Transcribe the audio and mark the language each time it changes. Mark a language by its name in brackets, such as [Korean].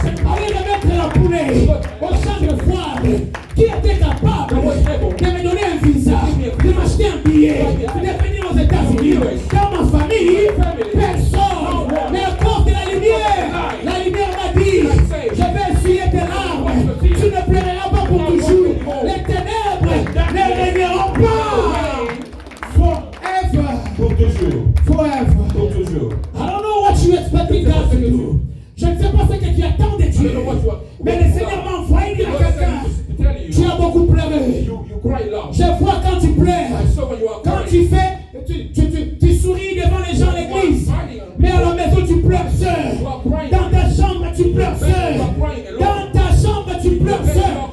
[French] Allez remettre la poulet au champ de foire. Qui était capable de me donner un visa, de m'acheter un billet, de venir aux États-Unis? Dans ma famille, personne. Mais à cause de la lumière m'a dit, je vais essuyer tes larmes. Tu ne pleureras pas pour toujours. Les ténèbres ne régneront pas. [English] Forever. [French] Pour toujours. [English] Forever. [French] Pour toujours. [English] I don't know what you expecting God to do. [French] Je ne sais pas ce que tu attends de Dieu. Mais le Seigneur m'a envoyé dire à quelqu'un, tu as beaucoup pleuré. [English] You cry loud. [French] Je vois quand tu pleures. [English] I saw when you are [French] Quand [English] crying. [French] tu souris devant les gens à l'église. Mais à la maison tu pleures seul. Dans ta chambre tu pleures seul. Dans ta chambre tu pleures seul.